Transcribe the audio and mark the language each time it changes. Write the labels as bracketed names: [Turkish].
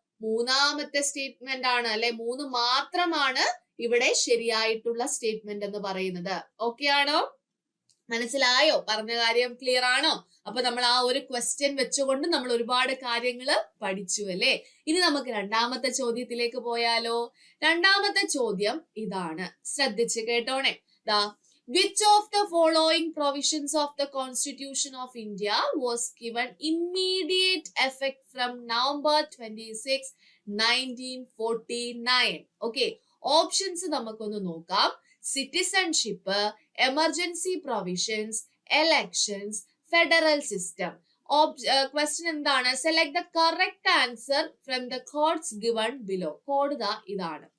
[Malayalam] മൂന്നാമത്തെ സ്റ്റേറ്റ്മെന്റ് ആണ് അല്ലെ, 3 മാത്രമാണ് ഇവിടെ ശരിയായിട്ടുള്ള സ്റ്റേറ്റ്മെന്റ് എന്ന് പറയുന്നത്. ഓക്കെ ആണോ? മനസ്സിലായോ? പറഞ്ഞ കാര്യം ക്ലിയർ ആണോ? അപ്പൊ നമ്മൾ ആ ഒരു ക്വസ്റ്റ്യൻ വെച്ചുകൊണ്ട് നമ്മൾ ഒരുപാട് കാര്യങ്ങൾ പഠിച്ചു അല്ലെ. ഇനി നമുക്ക് രണ്ടാമത്തെ ചോദ്യത്തിലേക്ക് പോയാലോ. രണ്ടാമത്തെ ചോദ്യം ഇതാണ്, ശ്രദ്ധിച്ച് കേട്ടോണേ. [English] ദാ which of the following provisions of the Constitution of India was given immediate effect from November 26, 1949? [Malayalam] Okay, options നമുക്കൊന്ന് നോക്കാം. Citizenship, emergency provisions, elections, federal system. Question എന്താണ്? [English] Select the correct answer from the codes given below. [Malayalam] Code ദാ ഇതാണ്.